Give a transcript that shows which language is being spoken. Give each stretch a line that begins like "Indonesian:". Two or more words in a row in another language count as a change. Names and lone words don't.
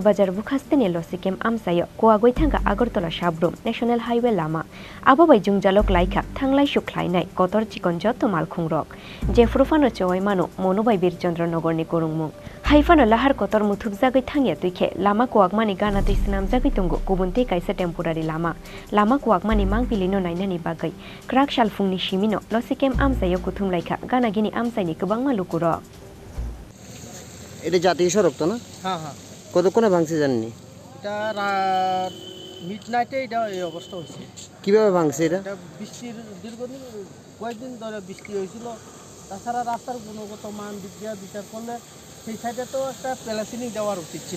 Kok Borok: Bazar bukhastene losikem amsayo koagoi thanga Agartala Shabrum
English: National Highway
Kok Borok: lama ababai jungjalok laika thanglai sukhlainai kotor chikon joto malkhungrok jefrufano chowai mano monobai birchandra nogorni korungmung haifano lahar kotor muthukjagai thangia tuikhe lama koagmani gana tuisinam jagai tungo kubunte kaisa temporary lama koagmani mangpilino nainani bagai krak shal fungni shimino losikem amsayo kuthumlaika gana gini amsaini kubangma lukurok
Bangla: এটা জাতীয় সড়ক তো না? হ্যাঁ হ্যাঁ কতক্ষণে ভাঙছে জানেননি? এটা রাত মিডনাইটে এটা এই অবস্থা হয়েছে। কিভাবে ভাঙছে এটা? এটা বৃষ্টির দীর্ঘদিন কয়েকদিন ধরে বৃষ্টি হয়েছিল। তাছাড়া রাস্তার গুণগত মান দিক দিয়ে বিচার করলে সেই সাইডে তো একটা প্লাসিনিং দেওয়ার উচিত ছিল।